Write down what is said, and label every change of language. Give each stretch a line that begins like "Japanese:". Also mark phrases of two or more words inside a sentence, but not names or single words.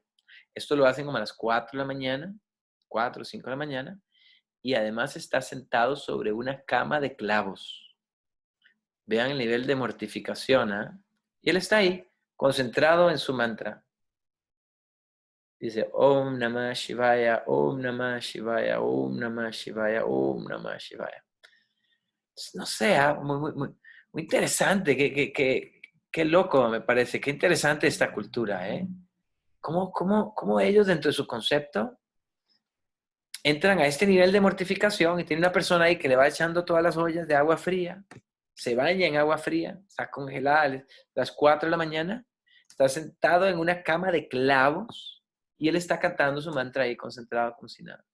Spanish: Esto lo hacen como a las 4 de la mañana, 4 o 5 de la mañana, y además está sentado sobre una cama de clavos. Vean el nivel de mortificación, ¿eh? Y él está ahí, concentrado en su mantra. Dice,
Sanskrit: Om Namah Shivaya, Om Namah Shivaya, Om Namah Shivaya, Om Namah Shivaya.
Spanish: No sé, muy interesante, qué loco me parece, qué interesante esta cultura, ¿eh? ¿Cómo ellos dentro de su concepto entran a este nivel de mortificación y tiene una persona ahí que le va echando todas las ollas de agua fría, se baña en agua fría, está congelada a las 4 de la mañana, está sentado en una cama de clavos y él está cantando su mantra ahí concentrado como si nada.